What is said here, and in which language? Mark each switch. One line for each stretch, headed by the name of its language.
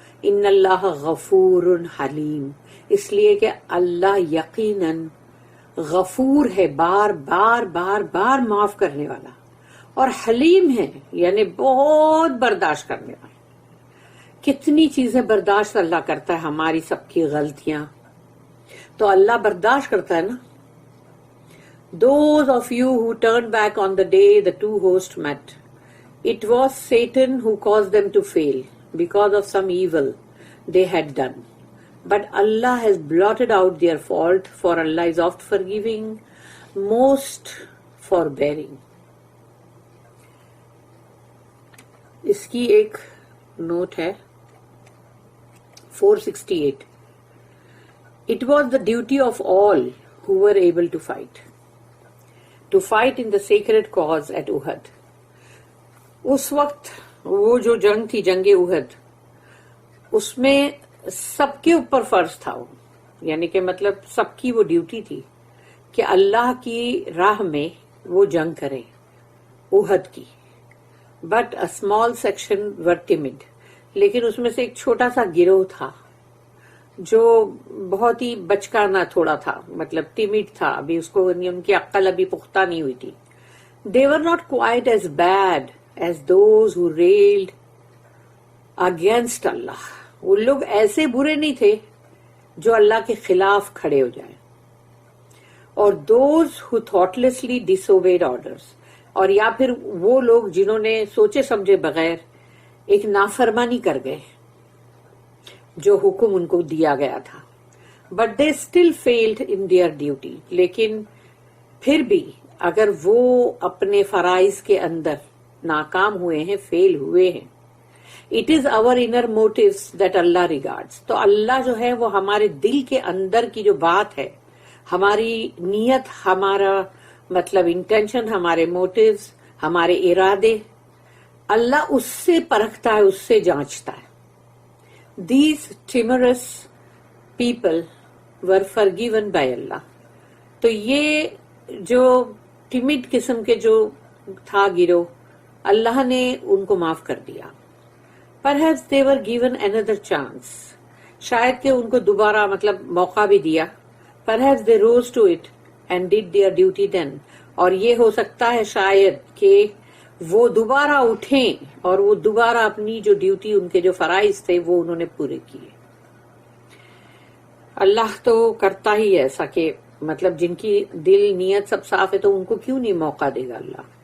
Urdu: ان اللہ غفور حلیم, اس لیے کہ اللہ یقیناً غفور ہے, بار بار بار بار معاف کرنے والا, اور حلیم ہے یعنی بہت برداشت کرنے والا. کتنی چیزیں برداشت اللہ کرتا ہے, ہماری سب کی غلطیاں تو اللہ برداشت کرتا ہے نا.
English: Those of you who turned back on the day the two hosts met, it was Satan who caused them to fail because of some evil they had done. But Allah has blotted out their fault, for Allah is oft forgiving, most forbearing.
Urdu: اس کی ایک note ہے 468.
English: It was the duty of all who were able to fight in the sacred cause at Uhud.
Urdu: اس وقت وہ جو جنگ تھی، جنگ احد، اس میں سب کے اوپر فرض تھا وہ، یعنی کہ مطلب سب کی وہ ڈیوٹی تھی کہ اللہ کی راہ میں وہ جنگ کریں احد کی.
English: but a small section were teamed,
Urdu: لیکن اس میں سے ایک چھوٹا سا گروہ تھا جو بہت ہی بچکانا تھوڑا تھا، مطلب ٹیمڈ تھا، ابھی اس کو ان کی عقل ابھی پختہ نہیں ہوئی تھی.
English: They were not quite as bad as those who railed against Allah.
Urdu: وہ لوگ ایسے برے نہیں تھے جو اللہ کے خلاف کھڑے ہو جائیں. اور
English: those who thoughtlessly disobeyed orders،
Urdu: اور یا پھر وہ لوگ جنہوں نے سوچے سمجھے بغیر ایک نافرمانی کر گئے جو حکم ان کو دیا گیا تھا.
English: But they still failed in their duty.
Urdu: لیکن پھر بھی اگر وہ اپنے فرائض کے اندر ناکام ہوئے ہیں، فیل ہوئے ہیں.
English: It is our inner motives that Allah regards.
Urdu: تو اللہ جو ہے وہ ہمارے دل کے اندر کی جو بات ہے، ہماری نیت، ہمارا مطلب انٹینشن، ہمارے موٹیوز، ہمارے ارادے، اللہ اس سے پرکھتا ہے، اس سے جانچتا ہے.
English: These timorous people were forgiven by Allah.
Urdu: تو یہ جو ٹیمڈ قسم کے جو تھا گروہ، اللہ نے ان کو معاف کر دیا.
English: Perhaps they were given another chance.
Urdu: شاید کہ ان کو دوبارہ مطلب موقع بھی دیا.
English: Perhaps they rose to it and did their duty then.
Urdu: اور یہ ہو سکتا ہے شاید کہ وہ دوبارہ اٹھیں اور وہ دوبارہ اپنی جو ڈیوٹی، ان کے جو فرائض تھے وہ انہوں نے پورے کیے. اللہ تو کرتا ہی ایسا کہ مطلب جن کی دل نیت سب صاف ہے تو ان کو کیوں نہیں موقع دے گا اللہ.